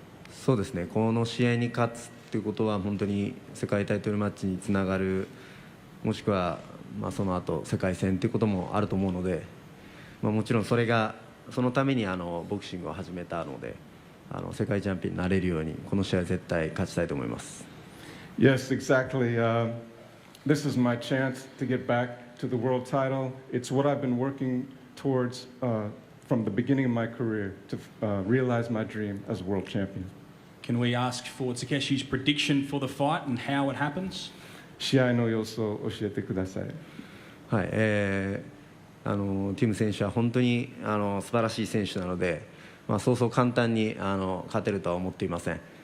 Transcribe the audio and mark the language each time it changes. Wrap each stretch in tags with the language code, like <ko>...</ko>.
<ja>そうですね、この試合に勝つということは本当に世界タイトルマッチにつながる、もしくはその後世界戦ということもあると思うので、もちろんそのためにボクシングを始めたので、世界チャンピオンになれるようにこの試合絶対勝ちたいと思います。</ja> <en>Yes, exactly. This is my chance to get back to the world title. It's what I've been working towards from the beginning of my career to realize my dream as a world champion. Can we ask for Takeshi's prediction for the fight and how it happens?</en> <ja>試合の様子を教えてください。はい、ティム選手は本当に素晴らしい選手なので、そうそう簡単に勝てるとは思っていません。</ja>